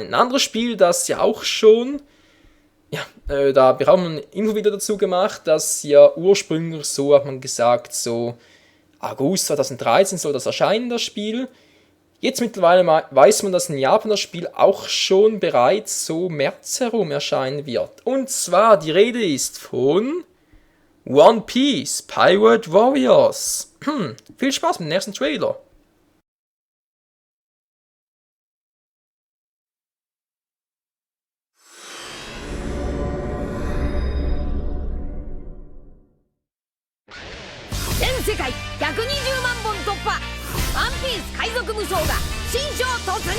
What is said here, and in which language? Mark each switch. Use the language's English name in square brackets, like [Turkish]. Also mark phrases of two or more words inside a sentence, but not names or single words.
[German] Ein anderes Spiel, das ja auch schon, ja, da habe ich auch ein Info wieder dazu gemacht, dass ja ursprünglich so, hat man gesagt, so August 2013 soll das erscheinen, das Spiel. Jetzt mittlerweile weiß man, dass in Japan das Spiel auch schon bereits so März herum erscheinen wird. Und zwar, die Rede ist von One Piece Pirate Warriors. Viel Spaß mit dem nächsten Trailer. [Japanese] 世界120万本突破、ワンピース海賊無双が新章突入。